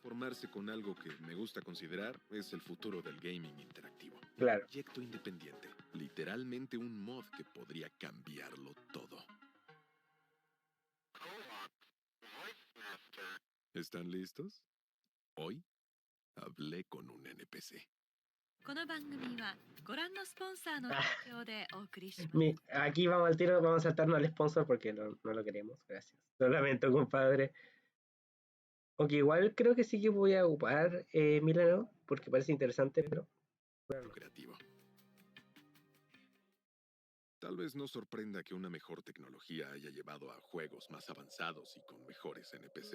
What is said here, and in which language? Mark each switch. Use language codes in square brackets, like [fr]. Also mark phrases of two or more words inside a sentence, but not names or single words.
[es] Formarse con algo que me gusta considerar es el futuro del gaming interactivo. Claro. Un proyecto independiente, literalmente un mod que podría cambiarlo todo. ¿Están listos? Hoy hablé con un NPC. [ja] この番組はご覧のスポンサーの提供でお送りします。 [es] Aquí vamos al tiro, vamos a saltarnos al sponsor porque no lo queremos, gracias. Lo lamento, compadre. Aunque igual creo que sí que voy a ocupar Milano, porque parece interesante, pero... Bueno. Creativo. Tal vez no sorprenda que una mejor tecnología haya llevado a juegos más avanzados y con mejores NPCs.